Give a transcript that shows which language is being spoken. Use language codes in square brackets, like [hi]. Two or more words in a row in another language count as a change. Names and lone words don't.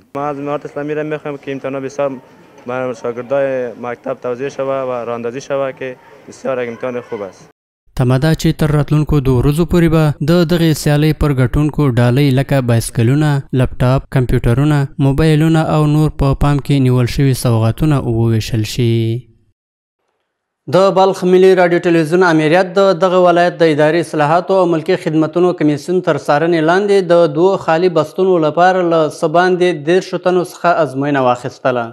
[fa] ما از امارت اسلامی را میخوایم که امتحان بسیار برای شاگردای مکتب توضیح شوه و راندازی شوه که بسیار یک امتحان خوب است. [ps] تمه ده چې تر راتلونکو 2 ورځو پورې به د دغې سیالۍ پر ګټونکو ډالۍ لکه بایسکلونه، لپټاپ، کمپیوټرونه، موبایلونه او نور په پام کې نیول شوي سوغاتونه وویشل شي. د بلخ ملي راډیو ټلویزیون امریت د دغه ولایت د اداري اصلاحاتو او ملکي خدمتونو کمیسیون تر څارنې لاندې د 2 خالي بستونو لپاره له څه باندې 10 تنو څخه ازموینه واخیستله.